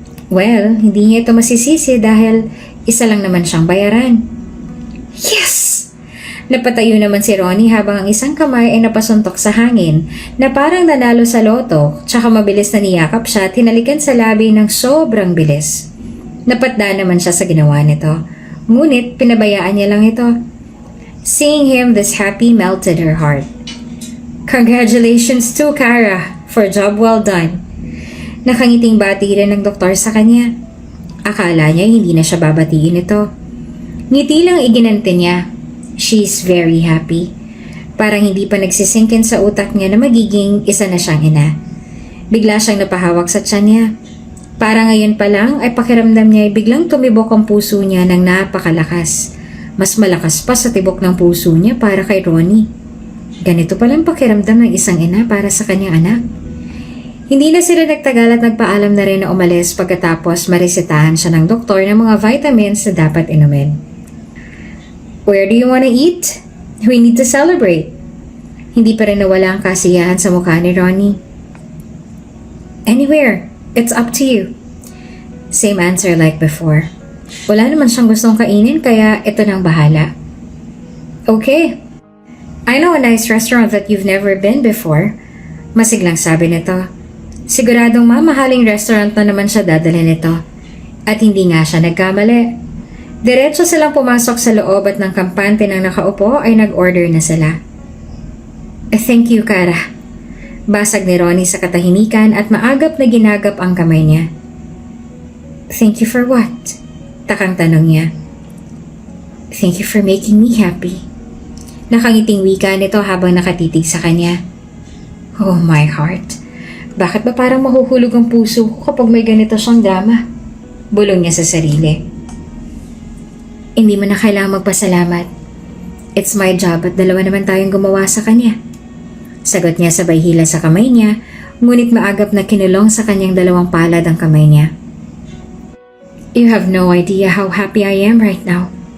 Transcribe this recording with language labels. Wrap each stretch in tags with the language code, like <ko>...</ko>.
<tl>Well, hindi niya ito masisisi dahil isa lang naman siyang bayaran. Yes! Napatayo naman si Ronnie habang ang isang kamay ay napasuntok sa hangin na parang nanalo sa loto, tsaka mabilis na niyakap siya at hinalikan sa labi ng sobrang bilis. Napatda naman siya sa ginawa nito, ngunit pinabayaan niya lang ito.</tl> <en>Seeing him this happy melted her heart. Congratulations to Kara for job well done.</en> <tl>Nakangiting bati rin ng doktor sa kanya. Akala niya hindi na siya babatiin ito. Ngiti lang iginante niya.</tl> <en>She's very happy.</en> <tl>Parang hindi pa nagsisingkin sa utak niya na magiging isa na siyang ina. Bigla siyang napahawak sa tiyan niya. Para ngayon pa lang ay pakiramdam niya ay biglang tumibok ang puso niya ng napakalakas. Mas malakas pa sa tibok ng puso niya para kay Ronnie. Ganito palang pakiramdam ng isang ina para sa kanyang anak. Hindi na sila nagtagal at nagpaalam na rin na umalis pagkatapos maresetahan siya ng doktor ng mga vitamins na dapat inumin.</tl> <en>Where do you want to eat? We need to celebrate.</en> <tl>Hindi pa rin nawala ang kasiyahan sa mukha ni Ronnie.</tl> <en>Anywhere. It's up to you. Same answer like before.</en> <tl>Wala naman siyang gustong kainin kaya ito nang bahala.</tl> <en>Okay. I know a nice restaurant that you've never been before.</en> <tl>Masiglang sabi nito. Siguradong mamahaling restaurant na naman siya dadalhin nito. At hindi nga siya nagkamali. Diretso silang pumasok sa loob at ng kampante ng nakaupo ay nag-order na sila.</tl> <en>Thank you, Kara.</en> <tl>Basag ni Ronnie sa katahimikan at maagap na ginagap ang kamay niya.</tl> <en>Thank you for what?</en> <tl>Takang tanong niya.</tl> <en>Thank you for making me happy.</en> <tl>Nakangiting wika nito habang nakatitig sa kanya.</tl> <en>Oh my heart.</en> <tl>Bakit ba parang mahuhulog ang puso ko kapag may ganito siyang drama? Bulong niya sa sarili. Hindi mo na kailangang magpasalamat.</tl> <en>It's my job</en> <tl>at dalawa naman tayong gumawa sa kanya. Sagot niya sabay hila sa kamay niya, ngunit maagap na kinulong sa kanyang 2 palad ang kamay niya.</tl> <en>You have no idea how happy I am right now.</en>